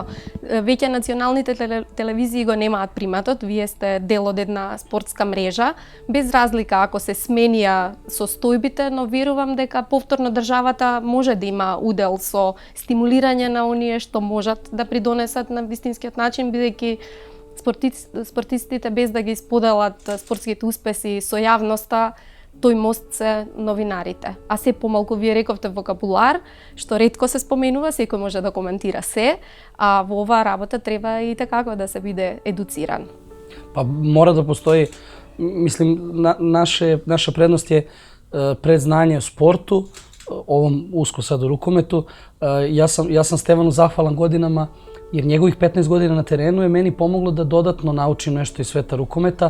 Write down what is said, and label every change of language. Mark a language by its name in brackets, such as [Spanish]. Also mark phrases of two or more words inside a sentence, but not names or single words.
[Macedonian] Веќе националните телевизии го немаат приматот, вие сте дел од една спортска мрежа, без разлика ако се сменија состојбите, но верувам дека повторно државата може да има удел со стимулирање на оние што можат да придонесат на вистинскиот начин, бидејќи спортистите без да ги споделат спортските успеси со јавноста, тој мост се новинарите. А се помалку вие рековте вокабулар, што ретко се споменува, секој може да коментира се, а во оваа работа треба и така да се биде едуциран. [Serbian] Pa mora da postoji, mislim, naša prednost je predznanje o sportu, ovom usko sad u rukometu. Ja sam Stevanu zahvalan godinama jer njegovih 15 godina na terenu je meni pomoglo da dodatno naučim nešto iz sveta rukometa.